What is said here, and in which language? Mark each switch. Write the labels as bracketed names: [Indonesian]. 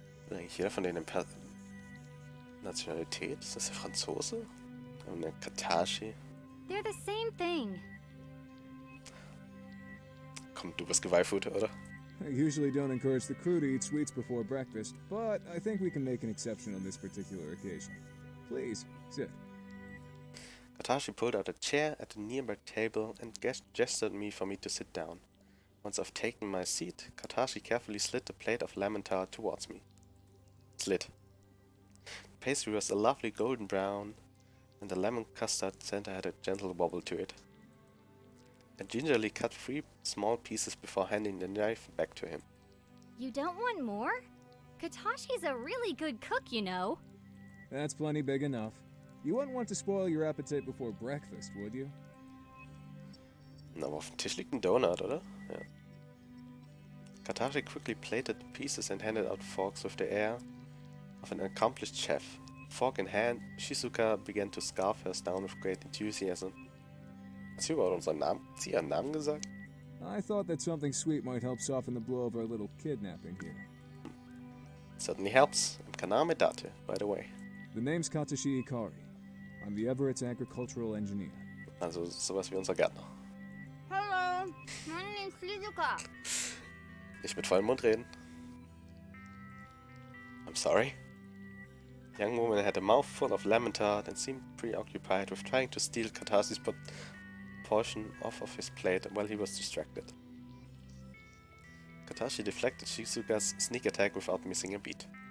[German] Eigentlich jeder von denen Nationalität? Ist das der Franzose? Und der Katashi? [English] They're the same thing. [German] Komm, du bist Geweihfutter, oder? [English] I usually don't encourage the crew to eat sweets before breakfast, but I think we can make an exception on this particular occasion. Please, sit. Katashi pulled out a chair at a nearby table and gestured for me to sit down. Once I've taken my seat, Katashi carefully slid the plate of lemon tart towards me. Slid. The pastry was a lovely golden brown, and the lemon custard center had a gentle wobble to it. I gingerly cut 3 small pieces before handing the knife back to him. You don't want more? Katashi's a really good cook, you know. That's plenty big enough. You wouldn't want to spoil your appetite before breakfast, would you? [German] Na, aber auf dem Tisch liegt ein Donut, oder? Ja. [English] Katashi quickly plated the pieces and handed out forks with the air of an accomplished chef. Fork in hand, Shizuka began to scarf hers down with great enthusiasm. [German] Hat sie überhaupt unseren Namen? Hat sie ihren Namen gesagt? [English] I thought that something sweet might help soften the blow of our little kidnapping here. Certainly helps. Im Kaname Date, by the way. The name's Katashi Ikari. I'm the Everett's agricultural engineer. [German] Also sowas wie unser Gärtner. [English] Hello, my name's Shizuka. [German] Nicht mit vollem Mund reden. [English] I'm sorry. The young woman had a mouthful of lemon tart and seemed preoccupied with trying to steal Katashi's portion off of his plate while he was distracted. Katashi deflected Shizuka's sneak attack without missing a beat.